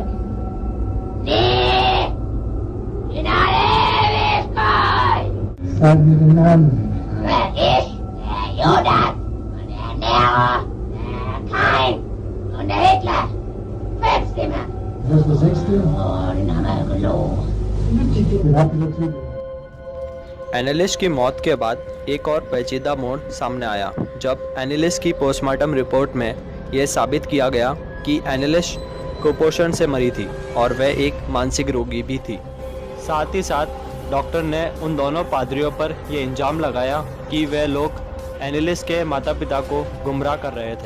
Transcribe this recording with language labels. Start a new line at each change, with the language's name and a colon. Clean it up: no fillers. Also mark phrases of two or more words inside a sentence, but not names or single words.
German: Nee! In alle Ewigkeit! Sag mir den Namen. Ich, der Judas und der Nero, der Kain und der Hitler. 5 Stimmen. Das ist der 6. Oh, den haben wir gelogen. Den habt ihr dazu.
Hindi: एनालिस की मौत के बाद एक और पेचीदा मोड़ सामने आया, जब एनालिस की पोस्टमार्टम रिपोर्ट में यह साबित किया गया कि एनालिस कुपोषण से मरी थी और वह एक मानसिक रोगी भी थी। साथ ही साथ डॉक्टर ने उन दोनों पादरियों पर यह इल्ज़ाम लगाया कि वे लोग एनालिस के माता पिता को गुमराह कर रहे थे।